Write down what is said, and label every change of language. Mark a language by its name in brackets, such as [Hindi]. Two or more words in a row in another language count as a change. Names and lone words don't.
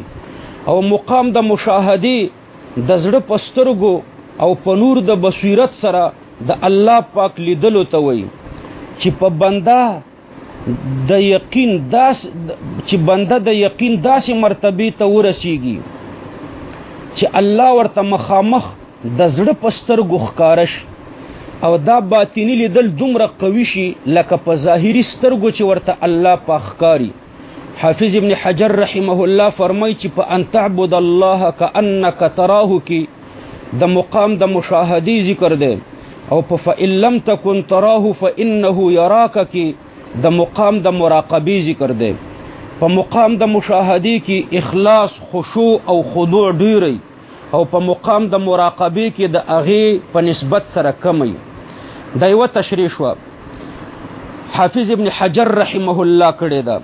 [Pashto] او مقام د مشاهده د زړه پسترګو او په نور د بصیرت سره د الله پاک لیدلو ته وای چې په بنده د یقین داسې مرتبه ته ورسیږي چې الله ورته مخامخ د زړه پسترګو ښکارش او دا باطینی لیدل دومره قوي شي لکه په ظاهري سترګو چې ورته الله پاک ښکاري. حافظ ابن حجر [Arabic] رحمه الله [Pashto] فرمای چې په [Arabic] ان تعبد الله کأنک تراه [Pashto] کې د مقام د مشاهدی ذکر دی، او په [Arabic] فإن لم تكن تراه فإنه يراك [Pashto] کې د مقام د مراقبه ذکر دی. په مقام د مشاهدی کې اخلاص، خشوع او خضوع ډیری، او په مقام د مراقبه کې د هغې په نسبت سره کمی. دا یوه تشریح شوه. حافظ ابن حجر [Arabic] رحمه الله [Pashto] کړی ده.